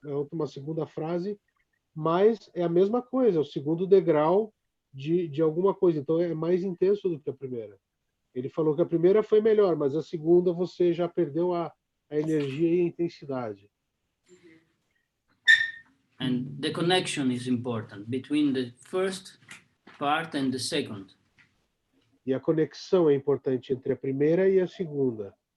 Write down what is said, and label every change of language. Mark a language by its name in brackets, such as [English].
[Portuguese] Uma segunda frase, mas é a mesma coisa, é o segundo degrau de alguma coisa. Então é mais intenso do que a primeira. Ele falou que a primeira foi melhor, mas a segunda você já perdeu a energia e a intensidade. [English] And the connection is important between the first part and the second. [Portuguese] E a conexão é importante entre a primeira e a segunda.